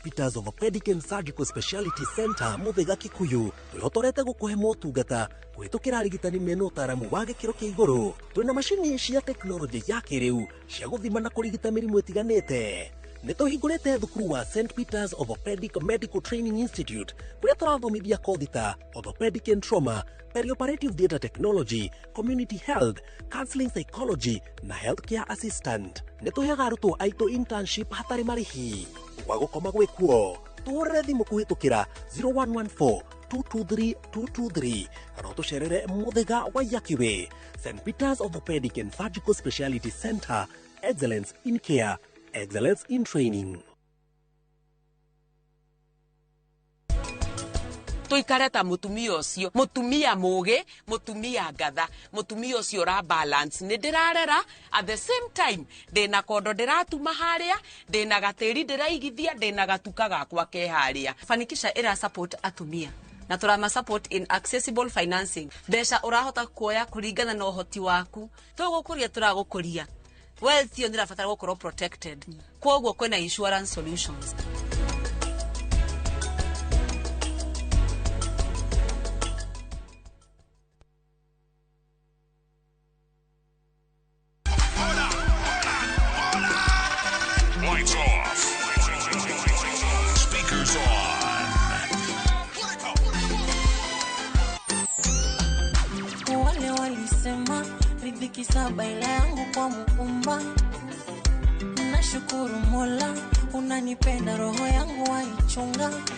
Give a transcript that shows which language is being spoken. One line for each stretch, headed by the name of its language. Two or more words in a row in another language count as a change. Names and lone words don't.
Kikuyu: Peter's Orthopedic and Surgical Speciality Center Muthaiga Kikuyu tũhotorete gũkũhe motungata kũhĩtũkĩra arigitani mena ũtaaramu wa gĩkĩro kĩa igũrũ. Twĩna macini cia tekinoronjĩ ya kĩrĩu cia gũthima na kũrigita mĩrimũ ĩtiganĩte. Nĩtũhingũrĩte thukuru wa St. Peter's Orthopedic Medical Training Institute kũrĩa tũrathomithia kothi ta Orthopedic and Trauma, Perioperative Data Technology, Community Health, Counseling Psychology na Healthcare Assistant. Nĩtũheaga arutwo aitũ internship hatarĩ marĩhi. Gwa gũkoma gwĩkuo tũhũrĩre thimũ kũhĩtũkĩra 0114-223-223 kana tũcerere Muthaiga wa Yakiwe. St.
English: Peter's Orthopedic and Surgical Speciality Center, excellence in care, excellence in training.
Kikuyu: Tuikareta mutumia ucio, mutumia muge, mutumia ngatha, mutumia ucio ra balance ni ndirarera
English: at the same time
Kikuyu: ndina kondo ndiratuma haria, ndina gatiri ndiraigithia, ndina gatuka gakwa ke haria. Fanikisha era support atumia na turama
English: support in accessible financing.
Kikuyu: Besha urahota kuoya kuringana na uhoti waku. Tugukuria turagukuria. Wealth yo ndirafatara gukorwo protected. Kwoguo kwena
English: insurance solutions. Lights off. Speakers on.
Swahili: Wale walisema riziki saba ila yangu kwa Muumba. Nashukuru Mola unanipenda, roho yangu waichunga.